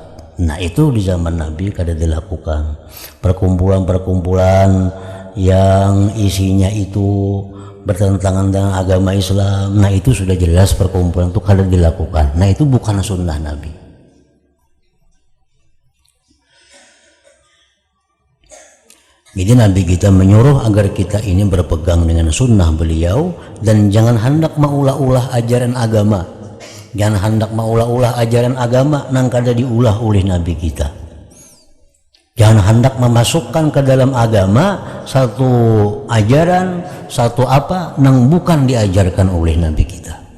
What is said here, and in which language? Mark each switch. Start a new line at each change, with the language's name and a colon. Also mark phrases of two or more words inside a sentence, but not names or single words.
Banjar: Nah itu di zaman Nabi kada dilakukan. Perkumpulan yang isinya itu bertentangan dengan agama Islam, nah itu sudah jelas perkumpulan itu kada dilakukan.
Indonesian: Nah itu bukan sunnah Nabi.
Banjar: Jadi Nabi kita menyuruh agar kita ini berpegang dengan sunnah beliau dan jangan hendak maulah-ulah ajaran agama. Jangan hendak maulah-ulah ajaran agama nang kada diulah oleh Nabi kita. Jangan hendak memasukkan ke dalam agama satu ajaran, satu apa nang bukan diajarkan oleh Nabi kita.